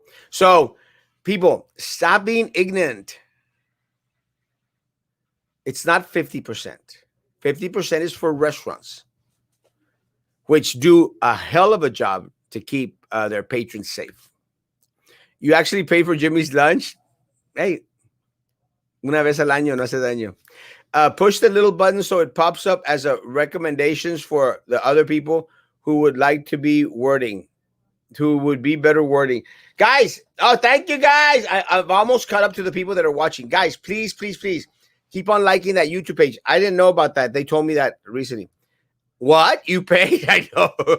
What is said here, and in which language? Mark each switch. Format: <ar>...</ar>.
<en>So, people, stop being ignorant. It's not 50%. 50% is for restaurants, which do a hell of a job to keep their patrons safe. You actually pay for Jimmy's lunch?</en> <es>Hey, una vez al año, no hace daño.</es> <en>Push the little button so it pops up as a recommendations for the other people who would like to be wording, who would be better wording. Guys, oh, thank you, guys. I've almost caught up to the people that are watching. Guys, please, please, please keep on liking that YouTube page. I didn't know about that. They told me that recently. What? You paid? I know.</en>